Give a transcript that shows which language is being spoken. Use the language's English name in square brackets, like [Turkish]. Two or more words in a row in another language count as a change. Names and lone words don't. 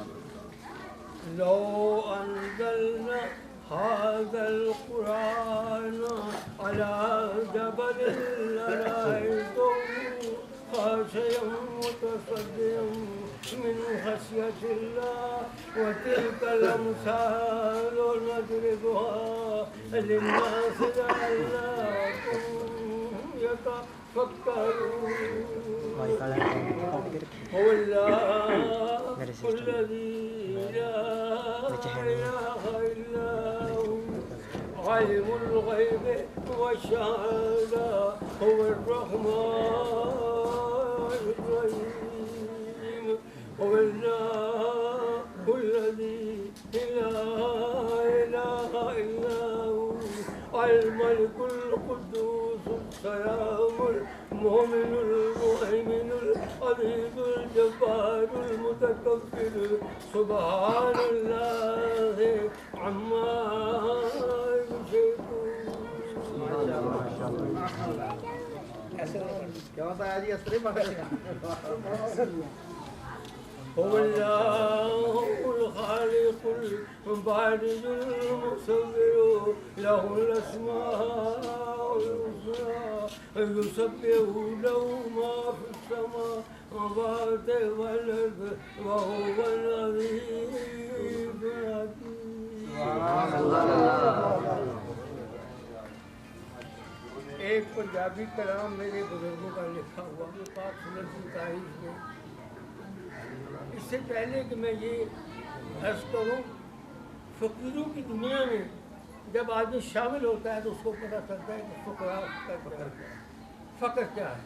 [Arabic] لو أنزلنا هذا القرآن على جبل لرأيته خاشعا متصدعا من خشية الله وتلك الأمثال نضربها للناس لعلهم يتفكرون. هو الله الذي لا إله إلا هو عالم الغيب والشهادة هو الرحمن الرحيم. هو الله الذي لا إله إلا هو الملك القدوس السلام المؤمن المهيمن العزيز الجبار المتكبر سبحان الله عما [Hindi] क्या होता है जी असरे [Arabic] هو الله الخالق البارئ المصور له الأسماء الحسنى يسبح له ما في السماوات والأرض وهو العزيز الحكيم. [Hindi] एक पंजाबी कलाम मेरे बुजुर्गों का लिखा हुआ पाक सुन्नत की तारीफ में। इससे पहले कि मैं ये अर्ज करूँ, फ़कीरों की दुनिया में जब आदमी शामिल होता है तो उसको पता चलता है कि फ़क्र क्या है।